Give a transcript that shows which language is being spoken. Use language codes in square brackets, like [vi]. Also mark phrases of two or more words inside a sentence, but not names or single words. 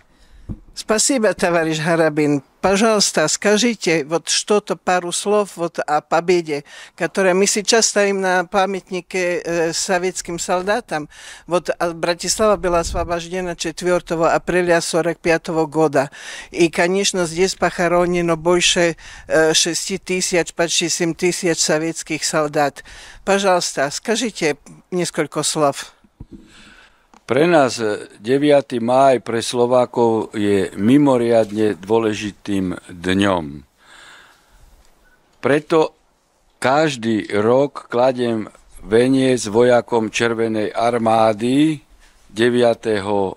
[ru] Спасибо, товарищ Харабин. Пожалуйста, скажите вот что-то, пару слов вот о победе, которая мы сейчас стоим на памятнике советским солдатам. Вот Братислава была освобождена 4 апреля 1945 года. И, конечно, здесь похоронено больше 6 тысяч, почти 7 тысяч советских солдат. Пожалуйста, скажите несколько слов. [sk] Pre nás 9. máj pre Slovákov je mimoriadne dôležitým dňom. Preto každý rok kladiem veniec vojakom Červenej armády 9.